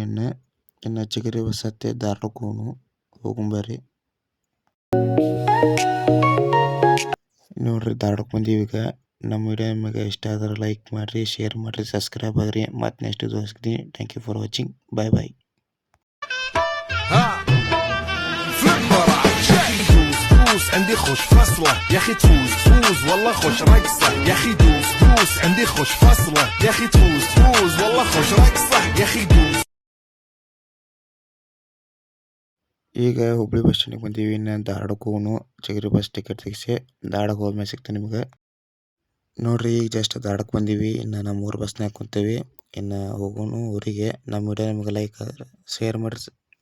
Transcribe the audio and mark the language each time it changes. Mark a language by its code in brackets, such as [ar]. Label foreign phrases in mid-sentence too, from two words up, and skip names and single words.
[kn] ಇನ್ನು ಚಿಗರಿ ಬಸ್ ಹತ್ತಿ ಧಾರವಾಡಕ್ಕೆ ಹೋಗ್ಬರ್ರಿ. ನೋಡ್ರಿ ಧಾರವಾಡಕ್ಕೆ ಬಂದೀವಿ ಈಗ. ನಮ್ಮ ವಿಡಿಯೋ ನಿಮಗೆ ಇಷ್ಟ ಆದ್ರೆ ಲೈಕ್ ಮಾಡಿರಿ, ಶೇರ್ ಮಾಡಿರಿ, ಸಬ್ಸ್ಕ್ರೈಬ್ ಆಗಿರಿ. ಮತ್ತು ನೆಕ್ಸ್ಟ್ ದೋಸ್ತೀನಿ. [en] Thank you for watching. Bye bye. [ar] عندي خوش فصلة يا اخي تفوز والله خوش رقصة يا اخي دوس عندي خوش فصلة يا اخي تفوز والله خوش رقصة يا اخي دوس. [kn] ಈಗ ಹುಬ್ಬಳ್ಳಿ ಬಸ್ ಸ್ಟ್ಯಾಂಡಿಗೆ ಬಂದೀವಿ. ಇನ್ನು ಧಾರವಾಡಕ್ಕೆ ಹೋಗೋನು. ಚಿಗರಿ ಬಸ್ ಟಿಕೆಟ್ ತೆಗಿಸಿ ಧಾರವಾಡಕ್ಕೆ ಹೋದ್ಮೇಲೆ ಸಿಗ್ತೇನೆ ನಿಮ್ಗೆ. ನೋಡ್ರಿ ಈಗ ಜಸ್ಟ್ ಧಾರವಾಡಕ್ಕೆ ಬಂದೀವಿ. ಇನ್ನು ನಮ್ಮ ಊರು ಬಸ್ನಾಗ ಕುಂತೇವಿ. ಇನ್ನು ಹೋಗೋನು ಊರಿಗೆ. ನಮ್ಮ ವಿಡಿಯೋ ನಿಮಗೆ ಲೈಕ್ ಆದ್ರೆ ಶೇರ್ ಮಾಡಿರಿ.